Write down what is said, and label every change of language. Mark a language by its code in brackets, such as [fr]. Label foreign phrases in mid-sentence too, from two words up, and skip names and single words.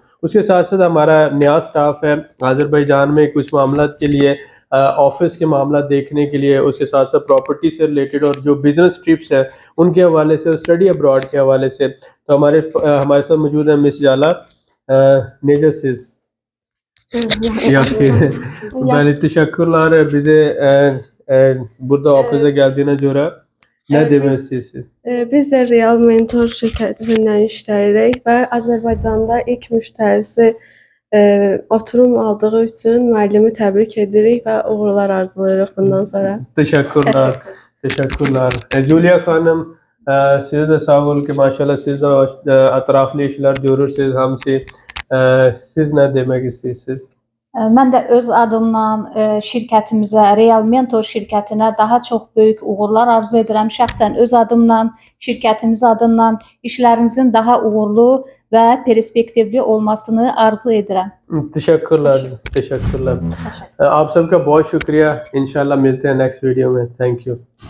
[ur] اس کے ساتھ ساتھ ہمارا نیا سٹاف ہے آذربائیجان میں کچھ معاملات کے لیے, آفس کے معاملات دیکھنے کے لیے, اس کے ساتھ ساتھ پراپرٹی سے ریلیٹڈ اور جو [en] business trips [ur] ہیں ان کے حوالے سے, [en] study abroad [ur] کے حوالے سے. تو ہمارے ساتھ موجود ہیں مس جالا نیجر سیز [tr] ben teşekkürler bize burada ofise geldiğine göre. Ne demek istiyorsun? [az] Biz de Real Mentor şirketinden işləyirik və Azərbaycanda ilk müştərisi oturum aldığı üçün müəllimi təbrik edirik və uğurlar arzulayırıq bundan sonra. [tr] Teşekkürler. Teşekkürler. Julia Hanım, siz de sağ olun ki maşallah siz de etraflı işler görürsünüz hamsi. Siz ne demek istiyorsunuz? [az] Mən də öz adımdan şirkətimizə, Real Mentor şirkətinə daha çox böyük uğurlar arzu edirəm. Şəxsən öz adımdan, şirkətimiz adından işlərimizin daha uğurlu və perspektivli olmasını arzu edirəm. [tr] Teşekkürler. Teşekkürler. [ur] آپ سب کا بہت شکریہ. انشاءاللہ ملتے ہیں [en] next video [ur] میں. [en] thank you.